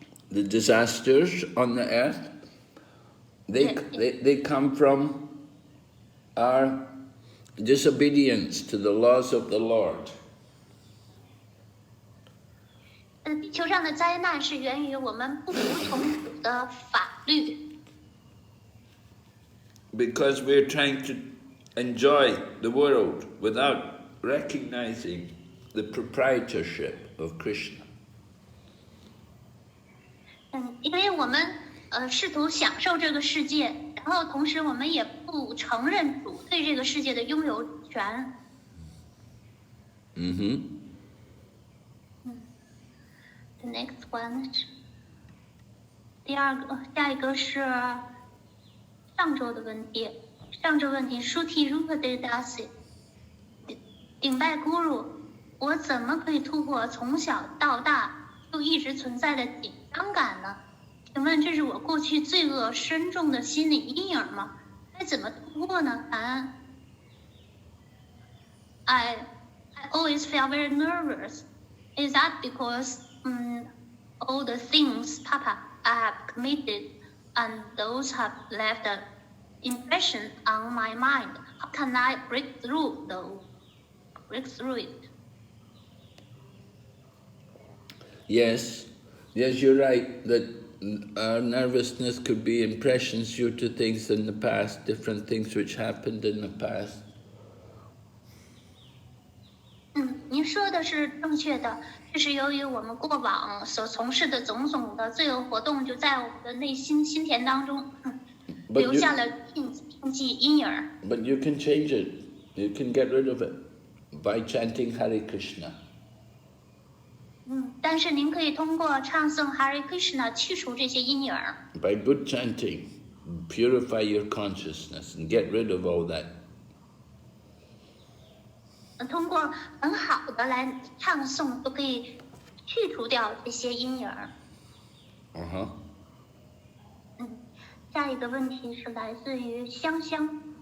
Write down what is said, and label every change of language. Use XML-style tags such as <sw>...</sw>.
<en>The disasters on the earth, they come from our disobedience to the laws of the Lord.</en> <zh>地球上的灾难是源于我们不服从主的法律。</zh> <en>Because we're trying to enjoy the world without recognizing the proprietorship of Krishna.</en> <zh>因为我们试图享受这个世界，然后同时我们也不承认主对这个世界的拥有权。</zh> <en>The next one，</en> <zh>下一个是上周的问题。上周问题 Shruti Rupa Dasi 顶拜 Guru， 我怎么可以突破从小到大就一直存在的紧张感呢？请问这是我过去罪恶深重的心理阴影吗？该怎么突破呢？答案</zh> <en>I always feel very nervous. Is that because all the things Papa I have committed and those have left an impression on my mind? How can I break through it? Yes, you're right that our nervousness could be impressions due to things in the past, different things which happened in the past.</en> <zh>您说的是正确的，这是由于我们过往所从事的种种的罪恶活动，就在我们的内心心田当中留下了印记阴影。</zh> <en>But you can change it. You can get rid of it by chanting Hare Krishna.</en> <zh>但是您可以通过唱诵 Hare Krishna 去除这些阴影。</zh> <en>By good chanting, purify your consciousness and get rid of all that.</en> <zh>通过很好的来唱诵，都可以去除掉这些阴影。下一个问题是来自于香香。</zh>